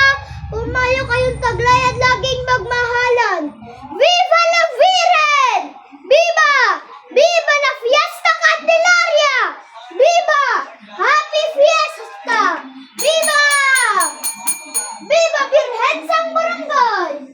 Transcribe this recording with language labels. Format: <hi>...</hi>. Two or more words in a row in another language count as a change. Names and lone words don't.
<tl>Pumayo kayong taglay at laging magmahalan.</tl> <es>Viva la Virgen! Viva! Viva la Fiesta Candelaria!</es> <en>Viva! Happy Fiesta!</en> <es>Viva! Viva Virgen</es> <hil>Sang Barangay!</hil>